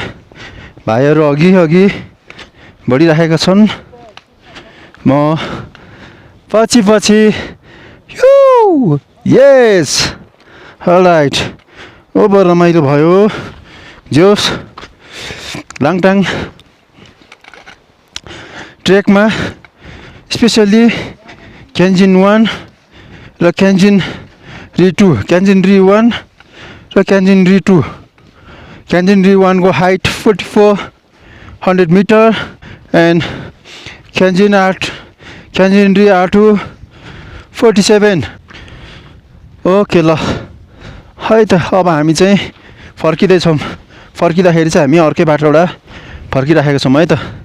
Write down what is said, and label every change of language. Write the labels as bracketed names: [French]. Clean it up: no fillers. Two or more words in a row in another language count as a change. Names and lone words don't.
[Nepali] भाइहरू अघि बढिराखेका छन्, म पछि [English] yes alright. [Nepali] ओभर रमाइलो भयो। जोस लाङटाङ ट्रेकमा स्पेसल्ली क्यान्जिन 1 र क्यान्जिन री 2, क्यान्जिन री 1 र क्यान्जिन री 2। क्यान्जिन री 1 को हाइट 4400 मिटर एन्ड क्यान्जिन री R2 47। ओके ल है त, अब हामी चाहिँ फर्किँदैछौँ। फर्किँदाखेरि चाहिँ हामी अर्कै बाटोबाट फर्किराखेका छौँ है त।